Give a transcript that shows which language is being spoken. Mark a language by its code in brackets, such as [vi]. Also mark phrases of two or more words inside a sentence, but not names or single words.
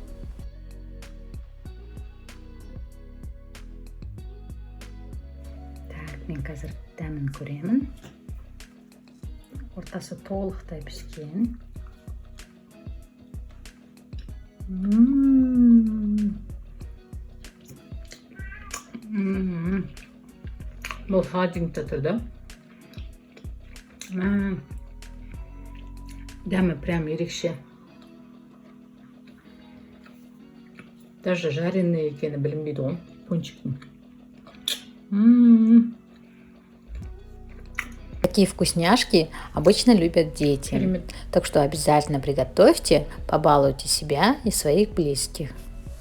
[ru] Так, [kk] мен қазір дәмін көремін. Ортасы толықтай піскен. Бұл сладенький тұрды. Дәмі прям ерекше. [ru] Даже жареные [kk] екені білінбейді ғой пончиктің. [ru] Такие вкусняшки обычно любят дети. Так что обязательно приготовьте, побалуйте себя и своих близких.